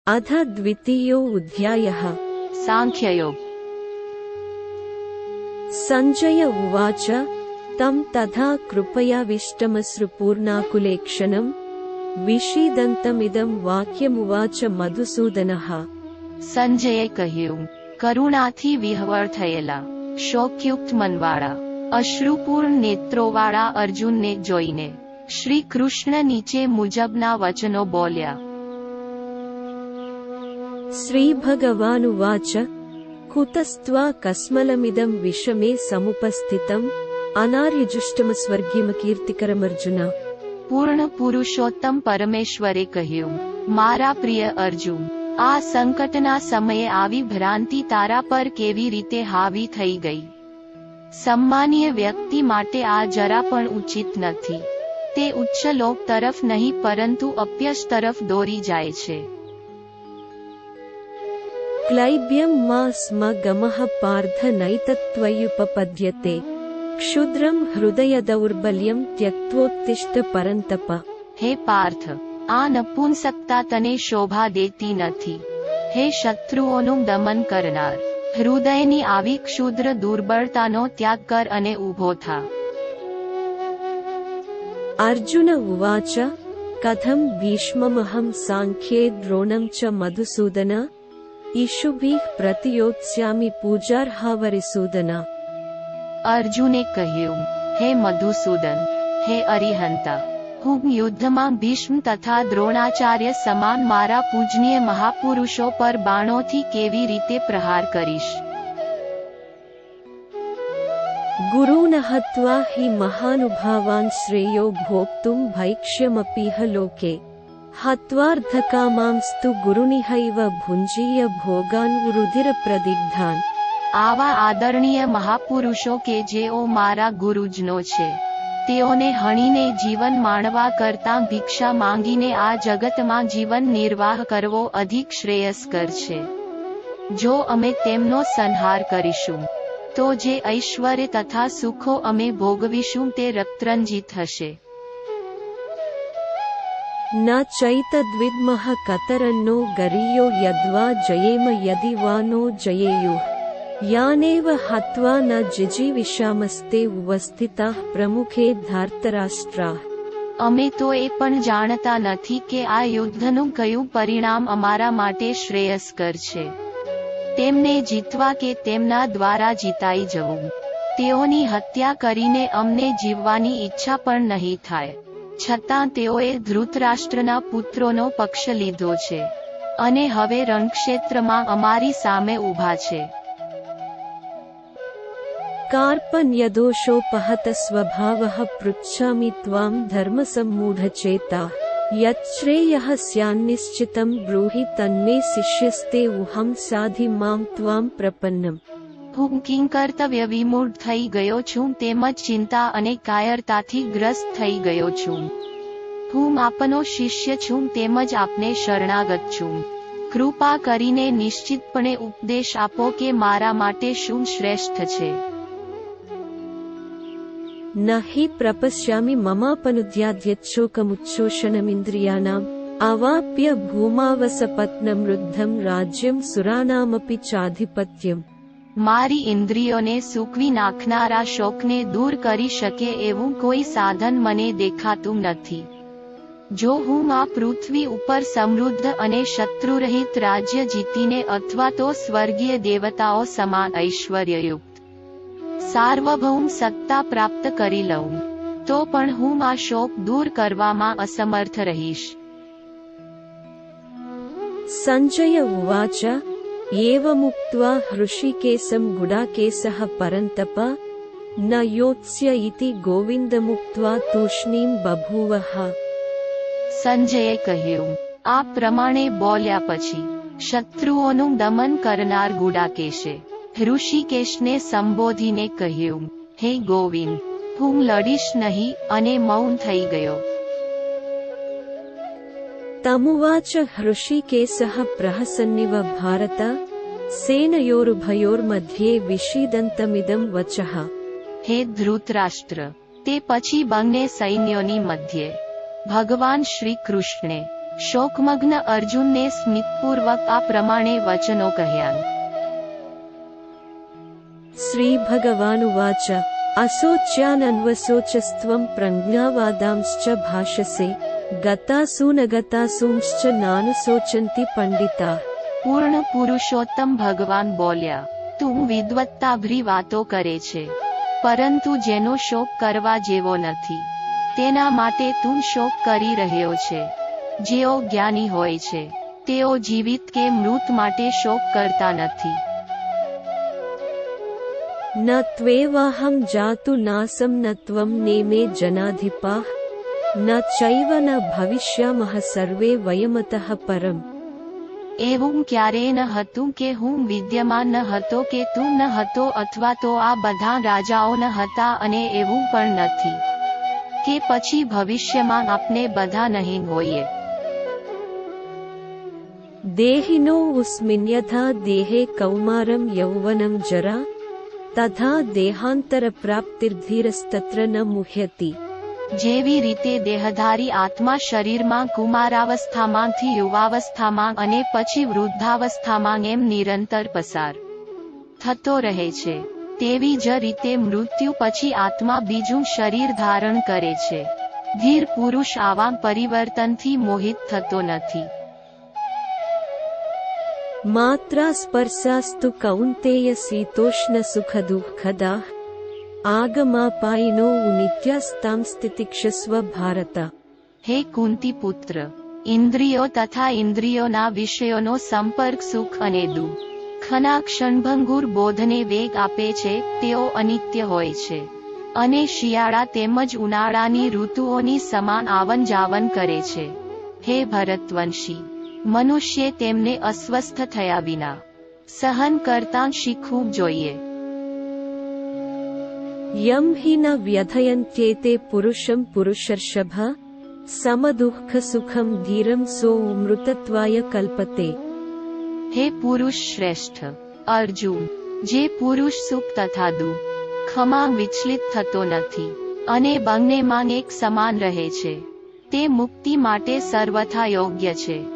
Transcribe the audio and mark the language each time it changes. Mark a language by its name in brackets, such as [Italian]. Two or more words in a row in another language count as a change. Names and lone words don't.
[Sanskrit] अथ द्वितीयोऽध्यायः। सांख्ययोग। सञ्जय उवाच तं तथा कृपयाविष्टमश्रुपूर्णाकुलेक्षणं विषीदन्तमिदं वाक्यमुवाच मधुसूदनः। [Gujarati] સંજયે કહ્યું, કરુણાથી વિહવળ થયેલા શોકયુક્ત મનવાળા અશ્રુપૂર્ણ નેત્રોવાળા અર્જુનને જોઈને શ્રી કૃષ્ણ નીચે મુજબના વચનો બોલ્યા. [Sanskrit] श्रीभगवानुवाच कुतस्त्वा कस्मलमिदं विषमे समुपस्थितम् अनार्यजुष्टमस्वर्गीयमकीर्तिकरमर्जुन। [Gujarati] પૂર્ણ પુરુષોત્તમ પરમેશ્વરે કહ્યું, મારા પ્રિય અર્જુન, આ સંકટના સમયે આવી ભ્રાંતિ તારા પર કેવી રીતે હાવી થઈ ગઈ? સન્માનીય વ્યક્તિ માટે આ જરા પણ ઉચિત નથી. તે ઉચ્ચ લોક તરફ નહીં પરંતુ અપ્યશ તરફ દોરી જાય છે. [Sanskrit] क्लैब्यं मा स्म गमः पार्थ नैतत्त्वय्युपपद्यते क्षुद्रं हृदयदौर्बल्यं त्यक्त्वोत्तिष्ठ परन्तप। [Gujarati] હે પાર્થ, આ નપુંસકતા તને શોભા દેતી નથી. હે શત્રુઓનું દમન કરનાર, હૃદયની આવી ક્ષુદ્ર દુર્બળતાનો ત્યાગ કર અને ઊભો થા. [Sanskrit] अर्जुन उवाच कथं भीष्ममहं साङ्ख्ये द्रोणं च मधुसूदन ईशुभिः प्रतियोत्स्यामि पूजार्हावरिसूदन। [Gujarati] અર્જુને કહ્યું, હે મધુસૂદન, હે અરિહંતા, હું યુદ્ધમાં ભીષ્મ તથા દ્રોણાચાર્ય સમાન મારા પૂજનીય મહાપુરુષો પર બાણોથી કેવી રીતે પ્રહાર કરીશ? [Sanskrit] गुरून् हत्वा हि महानुभावान् श्रेयो भोक्तुं भैक्ष्यमपीह लोके हत्वार्धकामांस्तु गुरुनिहैव भुञ्जीय भोगान् रुधिरप्रदिग्धान्। [Gujarati] આવા આદરણીય મહાપુરુષો કે જેઓ મારા ગુરુજનો છે, તેઓને હણીને જીવન માણવા કરતાં ભિક્ષા માંગીને આ જગતમાં જીવન નિર્વાહ કરવો અધિક શ્રેયસ્કર છે. જો અમે તેમનો સંહાર કરીશું તો જે ઐશ્વર્ય તથા સુખો અમે ભોગવીશું તે રક્તરંજિત હશે. [Sanskrit] न चैतद्विद्मः कतरन्नो गरीयो यद्वा जयेम यदि वा नो जयेयुः यानेव हत्वा न जिजीविषामस्ते उपस्थिताः प्रमुखे धार्तराष्ट्राः। [Gujarati] અમે તો એ પણ જાણતા નથી કે આ યુદ્ધનું કયું પરિણામ અમારા માટે શ્રેયસ્કર છે. તેમને જીતવા કે તેમના દ્વારા જીતાઈ જવું. તેઓની હત્યા કરીને અમને જીવવાની ઈચ્છા પણ નહીં થાય. છતાં તેઓએ ધૃતરાષ્ટ્રના પુત્રોનો પક્ષ લીધો છે અને હવે રણક્ષેત્રમાં અમારી સામે ઊભા છે. [Sanskrit] कार्पण्यदोषोपहत स्वभावः पृच्छामि त्वां धर्मसम्मूढचेता यच्छ्रेयः स्यान्निश्चितं ब्रूहि तन्मे शिष्यस्ते उहं साधि मां त्वां प्रपन्नम्। [Gujarati] હું કિંકર્તવ્ય વિમૂઢ થઈ ગયો છું તેમજ ચિંતા અને કાયરતાથી ગ્રસ્ત થઈ ગયો છું. હું આપનો શિષ્ય છું તેમજ આપને શરણાગત છું. કૃપા કરીને નિશ્ચિતપણે ઉપદેશ આપો કે મારા માટે શું શ્રેષ્ઠ છે. [Sanskrit] न हि प्रपश्यामि ममापनुद्याद्यच्छोकमुच्छोषणमिन्द्रियाणाम् अवाप्य भूमावसपत्नमृद्धं राज्यं सुरानामपि चाधिपत्यम्। [Gujarati] મારી ઇન્દ્રિયોને સૂકવી નાખનારા શોકને દૂર કરી શકે એવું કોઈ સાધન મને દેખાતું નથી. જો હું આ પૃથ્વી ઉપર સમૃદ્ધ અને શત્રુરહિત રાજ્ય જીતીને અથવા તો સ્વર્ગીય દેવતાઓ સમાન ઐશ્વર્યયુક્ત સાર્વભૌમ સત્તા પ્રાપ્ત કરી લઉં તો પણ હું આ શોક દૂર કરવામાં અસમર્થ રહીશ. [Sanskrit] संजय उवाच एवमुक्त्वा हृषीकेशं गुडाकेशः परन्तप न योत्स्य इति गोविन्दमुक्त्वा तूष्णीं बभूवः। [Gujarati] સંજયે કહ્યું, આ પ્રમાણે બોલ્યા પછી શત્રુઓનું દમન કરનાર ગુડાકેશે ઋષિકેશને સંબોધીને કહ્યું, હે ગોવિંદ, હું લડીશ નહીં અને મૌન થઈ ગયો. [Sanskrit] तमुवाच हृषीकेशः प्रहसन्निव भारत सेनयोरुभयोर्मध्ये विषीदन्तमिदं वचः। [Gujarati] હે ધૃતરાષ્ટ્ર, તે પછી બંને સૈન્યોની મધ્યે ભગવાન શ્રી કૃષ્ણે શોકમગ્ન અર્જુનને સ્મિતપૂર્વક આ પ્રમાણે વચનો કહ્યા. [Sanskrit] श्रीभगवानुवाच असोच्यानन्वसोचस्त्वं प्रज्ञावादांश्च भाषसे गतासु न गतासूंश्च नानुशोचन्ति पंडिता. [Gujarati] પૂર્ણ પુરુષોત્તમ ભગવાન બોલ્યા, તું વિદ્વત્તાભરી વાતો કરે છે, પરંતુ જેનો શોક કરવા જેવો નથી તેના માટે તું શોક કરી રહ્યો છે. જેઓ જ્ઞાની હોય છે તેઓ જીવિત કે મૃત માટે શોક કરતા નથી. [Sanskrit] न त्वेवाहं जातु नासं न त्वं नेमे जनाधिपाः न चैव न भविष्यामः सर्वे वयमतः परम्. [Gujarati] એવું ક્યારેય ન હતું કે હું વિદ્યમાન ન હતો કે તું ન હતો અથવા તો આ બધા રાજાઓ ન હતા અને એવું પણ નથી કે પછી ભવિષ્યમાં આપણે બધા નહીં હોઈએ. [Sanskrit] देहिनो उस्मिन् देहे कौमारं यौवनं जरा तथा देहान्तरप्राप्तिर्धीरस्तत्र न मुह्यति. [Gujarati] જેવી રીતે દેહધારી આત્મા શરીરમાં કુમારાવસ્થામાંથી યુવાવસ્થામાં અને પછી વૃદ્ધાવસ્થામાં એમ નિરંતર પસાર થતો રહે છે, તેવી જ રીતે મૃત્યુ પછી આત્મા બીજું શરીર ધારણ કરે છે. ધીર પુરુષ આવા પરિવર્તનથી મોહિત થતો નથી. [Sanskrit] मात्रा स्पर्शास्तु कौन्तेय शीतोष्ण सुख दुःखदाः आगमापायिनो नित्यास्तां स्थितिक्षस्व भारत. [Gujarati] હે કુંતી પુત્ર, ઇન્દ્રિયો તથા ઇન્દ્રિયોના વિષયોનો સંપર્ક સુખ અને દુઃખના ક્ષણભંગુર બોધને વેગ આપે છે, તેઓ અનિત્ય હોય છે અને શિયાળા તેમજ ઉનાળાની ઋતુઓની સમાન આવન જાવન કરે છે. હે ભરતવંશી, મનુષ્યે તેમને અસ્વસ્થ થયા વિના સહન કરતા શીખવું જોઈએ. [Sanskrit] यं हि न व्यथयन्त्येते पुरुषं पुरुषर्षभ समदुःखसुखं धीरं सोऽमृतत्वाय कल्पते. [Gujarati] હે પુરુષ શ્રેષ્ઠ અર્જુન, જે પુરુષ સુખ તથા દુઃખમાં વિચલિત થતો નથી અને બંનેમાં એક સમાન રહે છે, તે મુક્તિ માટે સર્વથા યોગ્ય છે.